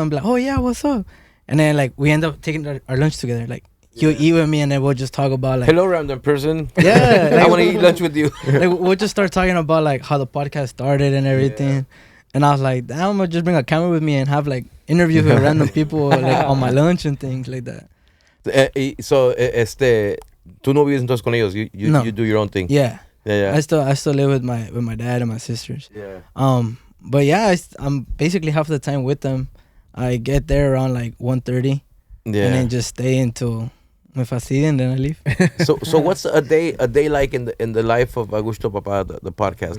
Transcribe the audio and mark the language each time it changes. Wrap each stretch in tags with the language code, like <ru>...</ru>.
<en>I'm like, oh yeah, what's up? And then, like, we end up taking our lunch together. Like, he'll eat with me and then we'll just talk about, like, hello, random person. Yeah. Like, I want to eat lunch with you. Like, we'll just start talking about, like, how the podcast started and everything. Yeah. And I was like, damn, I'm gonna just bring a camera with me and have, like, interviews with random people, like, on my lunch and things like that.</en> <es>So, tú no vives entonces con ellos.</es> <en>You do your own thing. Yeah. Yeah. I still live with my dad and my sisters. Yeah. But yeah, I'm basically half the time with them. I get there around like 1:30, and then just stay until</en> <es>me fastidien,</es> <en>and then I leave. So what's a day like in the life of Agushto Papa, the podcast?</en>